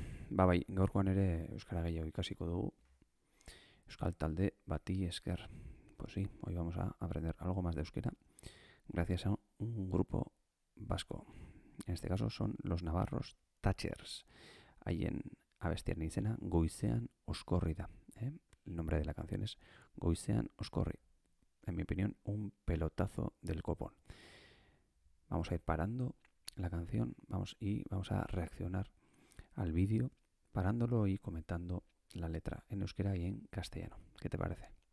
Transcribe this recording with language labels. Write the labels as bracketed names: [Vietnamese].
[Basque] Bai, gaurkoan ere euskara gehiago ikasiko dugu. Euskal talde bati esker. [Spanish] Pues sí, hoy vamos a aprender algo más de euskera gracias a un grupo vasco. En este caso son los navarros Thatchers. [Basque] Haien abestiaren izena Goizean Oskorri da. [Spanish] El nombre de la canción es Goizean Oskorri. En mi opinión, un pelotazo del copón. Vamos a ir parando la canción vamos a reaccionar al vídeo parándolo y comentando la letra en euskera y en castellano. ¿Qué te parece?